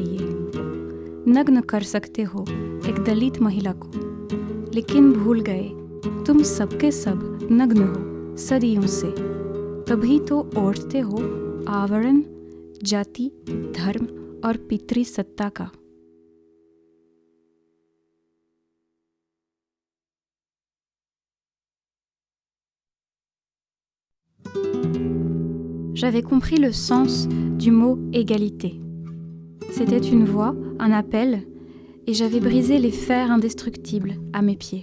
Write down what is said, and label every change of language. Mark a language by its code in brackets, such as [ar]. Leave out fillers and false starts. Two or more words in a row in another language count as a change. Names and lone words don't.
[hi] लिए नग्न कर सकते हो एक दलित महिला को, लेकिन भूल गए तुम सबके सब नग्न हो सदियों से, तभी तो ओढ़ते हो आवरण जाति धर्म और पितृ सत्ता का। [fr] J'avais compris le sens du mot égalité. C'était une voix, un appel, et j'avais brisé les fers indestructibles à mes pieds.